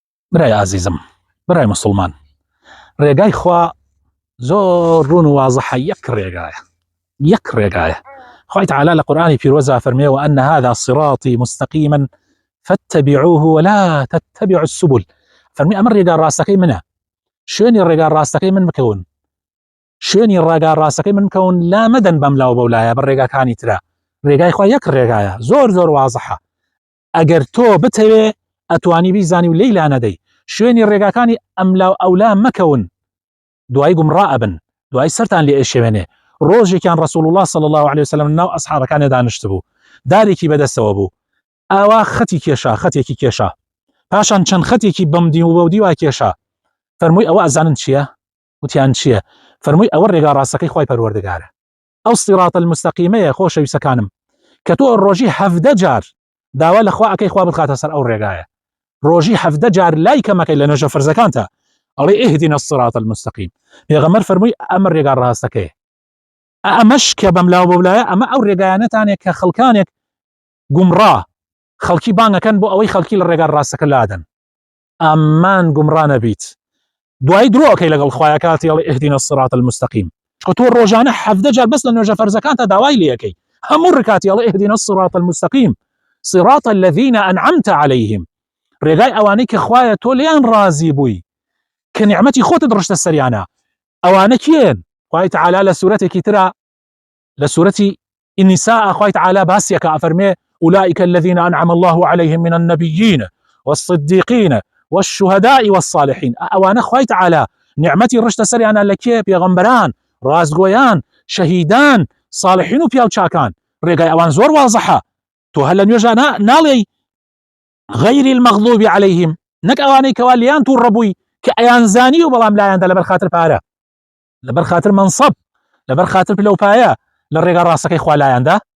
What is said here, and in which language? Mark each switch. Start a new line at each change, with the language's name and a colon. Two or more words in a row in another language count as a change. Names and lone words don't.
Central Kurdish: برای عزیزم، برای مسلمان، ڕێگای خوا زۆر ڕوون و واضحە. یەک ڕێگایە. خوای تعالی لە قورئانی پیرۆزە فەرمێ
Arabic: وأن هذا صراطي مستقيما فاتبعوه ولا تتبعوا السبل.
Central Kurdish: فەرمی ئەمە ڕێگا ڕاستەکەی منە، شوێنی ڕێگا ڕاستەکەی من بکەون، شوێنی ڕێگا ڕاستەکەی من بکەون، لا مەدەن بەم لاو بەولایە بە ڕێگاکانی ترە. ڕێگای خوا یەک ڕێگایە، زۆر زۆر واضحە. ئەگەر تۆ بتەوێ ئەتوانی بیزانی و لێیلا نەدەی، شوێنی ڕێگاکانی ئەملاو ئەولا مەکەون، دوای گومڕا ئەبن، دوای سەرتان لێ ئێشێوێنێ. ڕۆژێکیان
Arabic: رسول الله صلی الله عليه وسلم
Central Kurdish: ناو ئەسحابەکانی دانیشت بوو، دارێکی بەدەستەوە بوو، ئاوا خەتی کێشا، خەتێکی کێشا، پاشان چەند خەتێکی بەمدی و بەودی وا کێشا. فەرمووی ئەوە ئەزانن چییە؟ وتیان چییە؟ فەرمووی ئەوە ڕێگا ڕاستەکەی خوای پەروەردگارە، ئەو
Arabic: سیراط المستەقیمەیە
Central Kurdish: خۆشەویستەکانم کە تۆ ڕۆژی 17 جار داوا لە خوا ئەکەی خوا بخاتە سەر ئەو ڕێگایە، ڕۆژی 17 جار لای کەمەکەی لە نوێژە فەرزەکانتە ئەڵێ
Arabic: اهدنا الصراط المستقيم.
Central Kurdish: پێغەمبەر فەرمووی ئەمە ڕێگا ڕاستەکەیە. ئەمەش کە بەملاو بەولایە، ئەمە ئەو ڕێگایانەتانێک کە خەڵکانێک گومڕا خەڵکی بانگەکەن بۆ ئەوەی خەڵکی لە ڕێگا ڕاستەکە لادەن. ئەمان گومڕا نەبیت، دوای درۆکەی لەگەڵ خوایە کاتی ئەڵێ
Arabic: اهدنا الصراط المستقيم.
Central Kurdish: چکە تۆ ڕۆژانە 17 جار بەس لە نوێژە فەرزەکانتە داوای لێەکەی، هەموو ڕکاتی ئەڵێ
Arabic: اهدنا الصراط المستقيم صراط الذين أنعمت عليهم.
Central Kurdish: ڕێگای ئەوانەی کە خوایە تۆ لێیان ڕازی بووی، کە نیعمەتی خۆتت ڕشتە سەریانە. ئەوانە کێن؟ خوای تعالی لە سورەتێکی ترە، لە سورەتی النساء خوای تعالی باسیەکە ئەفەرمێ
Arabic: أولئك الذين أنعم الله عليهم من النبيين والصديقين والشهداء والصالحين.
Central Kurdish: ئەوانە خوای تعالی نیعمەتی ڕشتە سەریانە لە کێ؟ پێغەمبەران، ڕازگۆیان، شەهیدان، صالحین و پیاو چاکان. ڕێگای ئەوان زۆر واضحە. تۆ هەر لە نوێژە ناڵێی
Arabic: غەیری المەغضوب عليهم،
Central Kurdish: نەک ئەوانەی کەوا لیان توو ڕەبووی کە ئەیان زانی و بەڵام لایەندا لەبەر خاتر پارە، لەبەر خاتر منصب، لەبەر خاتر پلەپایە لە ڕێگا ڕاستەکەی خوا لایەندا.